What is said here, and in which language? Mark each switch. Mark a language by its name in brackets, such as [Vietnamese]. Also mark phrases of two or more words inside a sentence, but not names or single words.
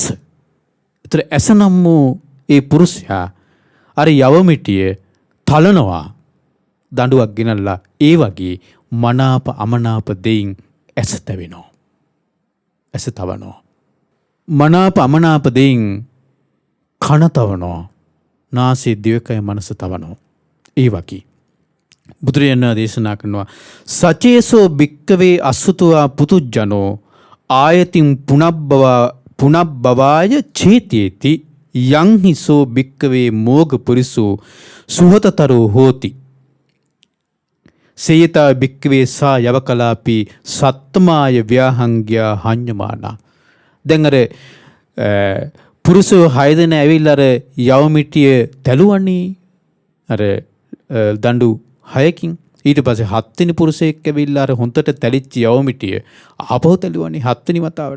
[Sinhala] ඒතර ඇස නම් වූ ඒ පුරුෂයා අර යවමිටිය තලනවා දඬුවක් ගෙනල්ලා ඒ වගේ මනාප අමනාප දෙයින් ඇස තැවෙනවා. ඇස තවනවා. මනාප අමනාප දෙයින් කන තවනවා. නාසය, දිවකය, මනස තවනවා. ඒ වගේ බුදුරජාණන් දේශනා කරනවා [Pali] සචේසෝ භික්කවේ අසුතුවා පුතුජනෝ ආයතින් පුනබ්බවාය චේතේති යං හිසෝ භික්කවේ මෝග පුරිසෝ සුහතතරෝ හෝති සේයතා භික්කවේ සා යවකලාපි සත්තමාය ව්‍යාහංග්‍යා හඤ්ඤමානා. [Sinhala] දැන් අර පුරුෂෝ 6 දෙනා ඇවිල්ලා අර යවමිටිය තැළුවනේ අර දඬු 6කින්. ඊට පස්සේ 7 වෙනි පුරුෂයෙක් ඇවිල්ලා අර හොන්තට තැලිච්ච යවමිටිය ආපහු තැළුවනේ 7 වෙනි වතාවටත්.